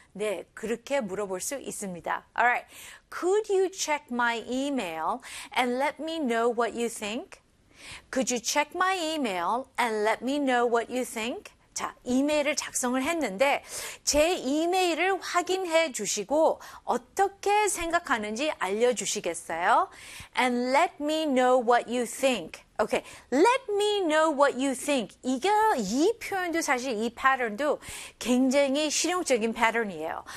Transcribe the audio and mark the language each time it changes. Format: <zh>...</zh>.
<ko>네, 그렇게 물어볼 수 있습니다.</ko> <en>Alright, could you check my email and let me know what you think? Could you check my email and let me know what you think?</en> <ko>자, 이메일을 작성을 했는데 제 이메일을 확인해 주시고 어떻게 생각하는지 알려주시겠어요?</ko> <en>And let me know what you think. Okay, let me know what you think.</en> <ko>이게 이 표현도 사실 이 패턴도 굉장히 실용적인 패턴이에요.</ko>